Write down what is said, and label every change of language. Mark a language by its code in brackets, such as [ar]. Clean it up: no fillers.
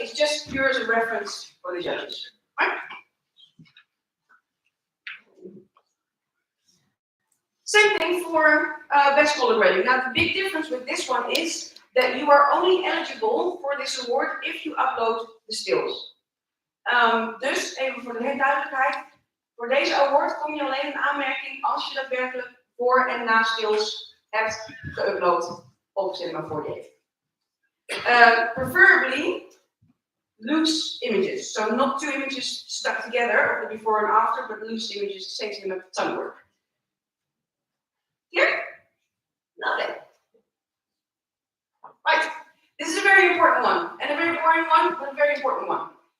[en] It's just pure as a reference for the judges. Right? Same thing for best color grading. Now the big difference with this one is that you are only eligible for this award if you upload the stills. [nl] Dus even voor de duidelijkheid, voor deze award kom je alleen in aanmerking als je daadwerkelijk voor en na stills hebt geüpload op Cinema 48. [en] Preferably loose images, so not 2 images stuck together of the before and after, but loose images, same thing with tongue work. Here? Lovely. Right. This is a very important one, and a very boring one, but a very important one.